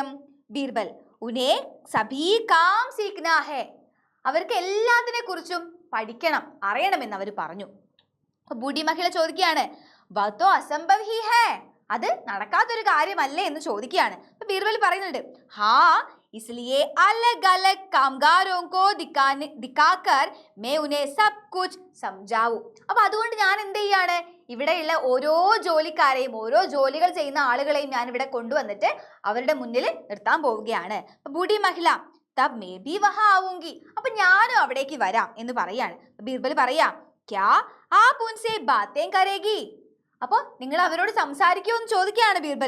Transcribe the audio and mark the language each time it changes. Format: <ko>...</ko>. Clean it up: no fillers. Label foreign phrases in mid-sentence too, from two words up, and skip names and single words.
<ml>ബീർബൽ,</ml> <hi>उन्हें सभी काम सीखना है,</hi> <ml>അവർക്ക് എല്ലാത്തിനെ കുറിച്ചും പഠിക്കണം, അറിയണമെന്ന് അവർ പറഞ്ഞു. ബൂട്ടി മഹിള ചോദിക്കുകയാണ്,</ml> <hi>वो तो असंभव ही है,</hi> <ml>അത് നടക്കാത്തൊരു കാര്യമല്ലേ എന്ന് ചോദിക്കുകയാണ്. ബീർബൽ പറയുന്നുണ്ട്,</ml> <hi>ഹാ इसलिए अलग अलग कामगारों को दिखाकर मैं उन्हें सब कुछ समझाऊं.</hi> <ml>അപ്പൊ അതുകൊണ്ട് ഞാൻ എന്ത് ചെയ്യാണ്, ഇവിടെയുള്ള ഓരോ ജോലിക്കാരെയും ഓരോ ജോലികൾ ചെയ്യുന്ന ആളുകളെയും ഞാൻ ഇവിടെ കൊണ്ടുവന്നിട്ട് അവരുടെ മുന്നിൽ നിർത്താൻ പോവുകയാണ്. ബൂട്ടി മഹിള,</ml> <hi>तब मैं भी वहाँ आऊँगी,</hi> <ml>അപ്പൊ ഞാനും അവിടേക്ക് വരാം എന്ന് പറയാണ്. ബീർബൽ പറയാ,</ml> <hi>क्या आप उनसे बातें करेंगी,</hi> <ml>അപ്പൊ നിങ്ങൾ അവരോട് സംസാരിക്കുമോ എന്ന് ചോദിക്കുകയാണ് ബീർബൽ.</ml>